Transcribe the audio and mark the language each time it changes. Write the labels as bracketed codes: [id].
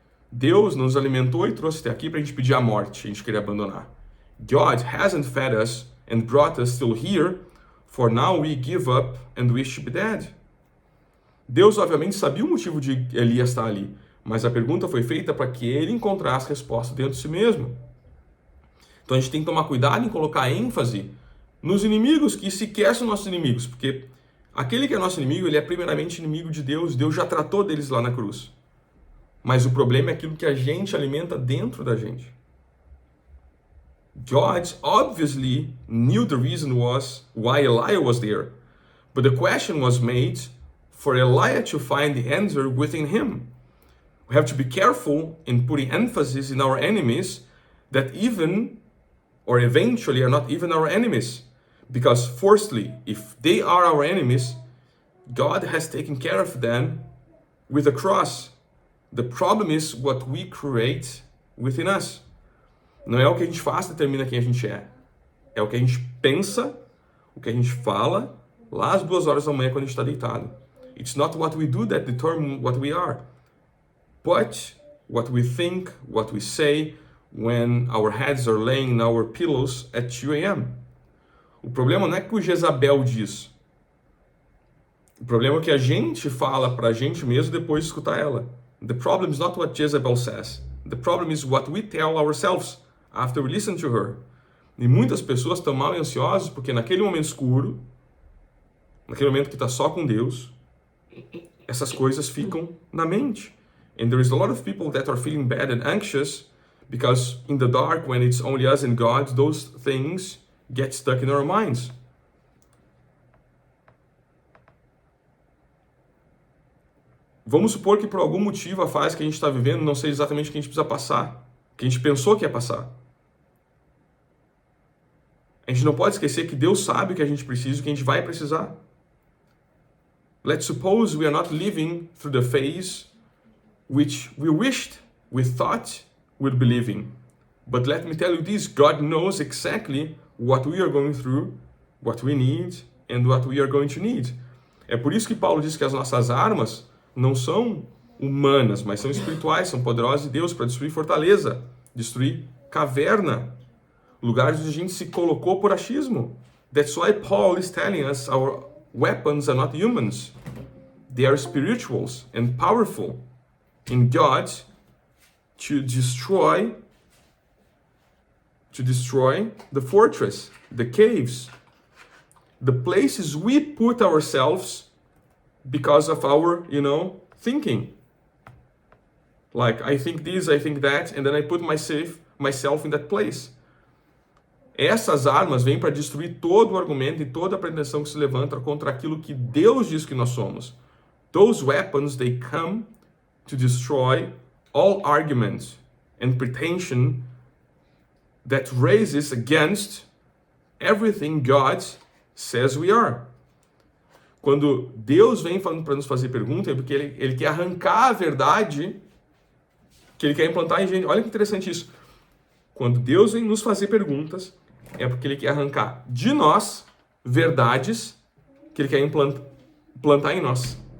[pt] Deus nos alimentou e trouxe até aqui para a gente pedir a morte, a gente querer abandonar. [en] God hasn't fed us and brought us still here, for now we give up and wish to be dead. [pt] Deus obviamente sabia o motivo de Elias estar ali, mas a pergunta foi feita para que ele encontrasse a resposta dentro de si mesmo. Então a gente tem que tomar cuidado em colocar ênfase nos inimigos que sequer são nossos inimigos, porque aquele que é nosso inimigo, ele é primeiramente inimigo de Deus, Deus já tratou deles lá na cruz. Mas o problema é aquilo que a gente alimenta dentro da gente. [en] God obviously knew the reason was why Elijah was there, but the question was made for Elijah to find the answer within him. We have to be careful in putting emphasis in our enemies that even or eventually are not even our enemies. Because firstly, if they are our enemies, God has taken care of them with a cross. The problem is what we create within us. [pt] Não é o que a gente faz que determina quem a gente é. É o que a gente pensa, o que a gente fala, lá às 2 horas da manhã quando a gente está deitado. [en] It's not what we do that determine what we are, but what we think, what we say when our heads are laying in our pillows at 2 a.m. [pt] O problema não é que o Jezabel diz. O problema é que a gente fala para a gente mesmo depois de escutar ela. [en] The problem is not what Jezebel says. The problem is what we tell ourselves after we listen to her. [pt] E muitas pessoas estão mal e ansiosas porque naquele momento escuro, naquele momento que está só com Deus, essas coisas ficam na mente. [en] And there is a lot of people that are feeling bad and anxious because in the dark, when it's only us and God, those things get stuck in our minds. [pt] Vamos supor que por algum motivo a fase que a gente está vivendo não seja exatamente o que a gente precisa passar, que a gente pensou que ia passar. A gente não pode esquecer que Deus sabe o que a gente precisa e o que a gente vai precisar. [en] Let's suppose we are not living through the phase which we wished, we thought we'd be living. But let me tell you this, God knows exactly what we are going through, what we need and what we are going to need. [pt] É por isso que Paulo diz que as nossas armas não são humanas, mas são espirituais, são poderosas de Deus para destruir fortaleza, destruir caverna, lugares onde a gente se colocou por achismo. [en] That's why Paul is telling us our weapons are not humans. They are spirituals and powerful in God to destroy the fortress, the caves, the places we put ourselves because of our, thinking. Like, I think this, I think that, and then I put myself in that place. [pt] Essas armas vêm para destruir todo o argumento e toda a pretensão que se levanta contra aquilo que Deus diz que nós somos. [en] Those weapons, they come to destroy all arguments and pretension that raises against everything God says we are. [pt] Quando Deus vem falando para nos fazer pergunta, é porque ele quer arrancar a verdade que ele quer implantar em gente. Olha que interessante isso. Quando Deus vem nos fazer perguntas, é porque ele quer arrancar de nós verdades que ele quer implantar em nós.